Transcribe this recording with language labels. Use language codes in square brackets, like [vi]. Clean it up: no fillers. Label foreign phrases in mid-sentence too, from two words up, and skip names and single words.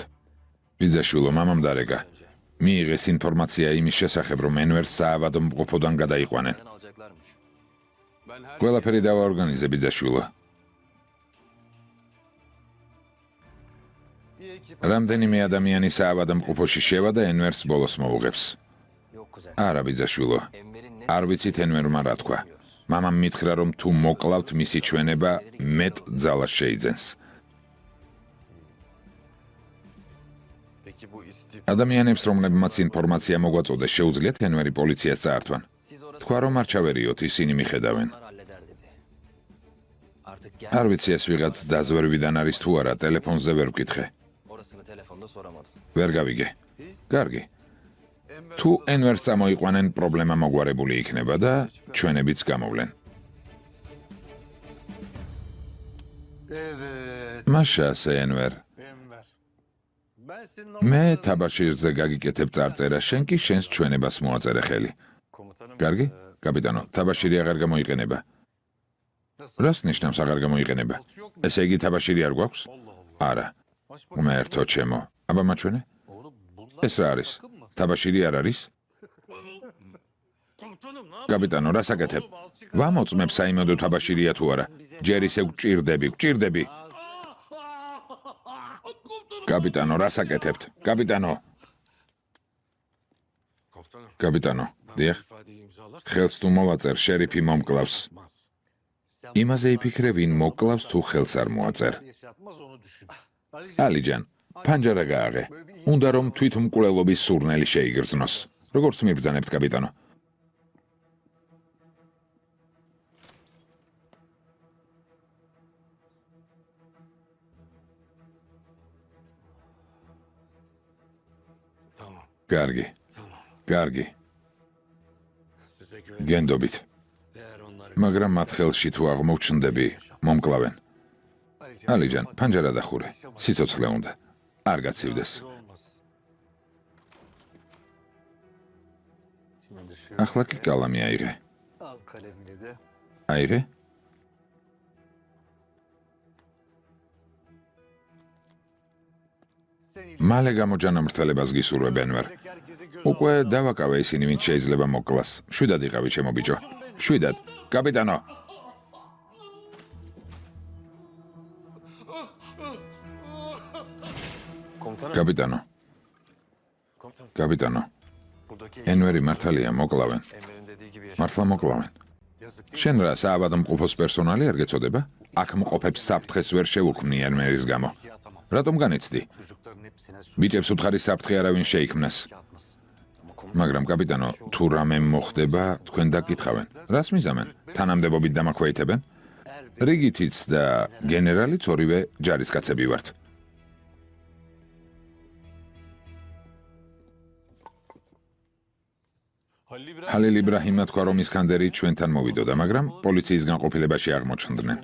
[ka] ბიძაშვილო, მამამ დარეკა. მიიღეს ინფორმაცია იმის შესახებ, რომ ენვერს საავადმყოფოდან გადაიყვანენ. [tr] Alacaklarmış. Ben her [ka] ყველაფერი დავაორგანიზე, ბიძაშვილო. [tr] Bir ekip. [ka] რამდენიმე ადამიანი საავადმყოფოში შევა და ენვერს ბოლოს მოუღებს. [tr] Yok kuzen. [ka] არა, ბიძაშვილო. [tr] Enver'in ne [ka] არ ვიცით ენვერმა რა თქვა. მამამ მითხრა, რომ თუ მოკლავთ, მისი ჩვენება მეტ ძალას შეიძენს. [tr] Peki bu istif [ka] ადამიანებს, რომლებმაც ინფორმაცია მოგვაწოდეს, შეუძლიათ ენვერი პოლიციას წაართვან. [tr] siz orası [ka] თქვა, რომ არ ჩავერიოთ, ისინი მიხედავენ. [tr] onlar halleder dedi. Artık gel. [ka] არ ვიცი ეს ვიღაც დაზვერვიდან არის თუ არა, ტელეფონზე ვერ ვკითხე. [tr] Orasını telefonda soramadım. [ka] ვერ გავიგე. კარგი. თუ ენვერს წამოიყვანენ, პრობლემა მოგვარებული იქნება და ჩვენებიც გამოვლენ. [tr] Evet. [ka] მაშა ასე ენვერ. [tr] Enver. Ben senin [ka] მე თაბაშირზე გაგიკეთებ წარწერა, შენ კი შენს ჩვენებას მოაწერე ხელი. [tr] Komutanım. [ka] კარგი? კაპიტანო, თაბაშირი აღარ გამოიყენება. [tr] Nasıl? [ka] რას ნიშნავს აღარ გამოიყენება? ესე იგი თაბაშირი არ გვაქვს? არა. ღმერთო ჩემო. აბა მაჩვენე? [tr] Oğlum bunlar [ka] ეს რა არის? [tr] takım mı? [ka] თაბაშირი არ არის? კაპიტანო, რას აკეთებ? ვამოწმებ საიმედო თაბაშირია თუ არა. ჯერ ისე გვჭირდები. კაპიტანო, რას აკეთებთ? კაპიტანო, [tr] Komutanım. [ka] კაპიტანო, დიახ, [tr] İfadeyi imzalar. [ka] ხელს თუ მოვაწერ, შერიფი მომკლავს. Mas. იმაზე იფიქრე, ვინ მოკლავს თუ ხელს არ მოაწერ. [tr] Yaşatmaz onu düşün. [ka] ალიჯან, ფანჯარა გააღე. უნდა რომ თვითმკვლელობის სურნელი შეიგრძნოს. როგორც მიბრძანებთ, კაპიტანო? [tr] Tamam. [ka] კარგი, [tr] Tamam. [ka] კარგი. [tr] Size güven. [ka] გენდობით. [tr] Eğer onlar [ka] მაგრამ მათ ხელში თუ აღმოჩნდები, მომკლავენ. ალიჯან, ფანჯარა დახურე. სიცოცხლე უნდა. არ გაცივდეს. [tr] olmaz. Şimdi şu [ka] ახლა კი კალამი აიღე. [tr] al kalemini de. [ka] აიღე? [tr] Sen [ka] მალე გამოჯანმრთელებას გისურვებენ ვერ. [tr] herkese göz [ka] უკვე დავაკავე ისინი, ვინც შეიძლება მოკლას. შვიდად იყავი, ჩემო ბიჭო. შვიდად. კაპიტანო, [tr] Komutanım. [ka] კაპიტანო, [tr] Komutanım. [ka] კაპიტანო. [tr] Buradaki [ka] ენვერი მართალია, მოკლავენ. [tr] Enver'in dediği gibi yaşa. [ka] მართლა მოკლავენ. [tr] yazık değil. [ka] შენ რა საავადმყოფოს პერსონალი არ გეწოდება? აქ მყოფებს საფრთხეს ვერ შევუქმნი ენვერის გამო. [tr] Ya tamam. [ka] რატომ განიცდი? [tr] Çocukların hepsine su [ka] ბიჭებს უთხარი საფრთხე არავინ შეიქმნას. [tr] atmasın. [ka] მაგრამ კაპიტანო, თუ რამე მოხდება, თქვენ დაკითხავენ. რას მიზამენ? თანამდებობით დამაქვეითებენ? რიგითიც და გენერალიც ორივე ჯარისკაცები ვართ. ჰალილ იბრაჰიმმა თქვა, რომ ისკანდერი ჩვენთან მოვიდოდა, მაგრამ პოლიციის განყოფილებაში აღმოჩნდნენ.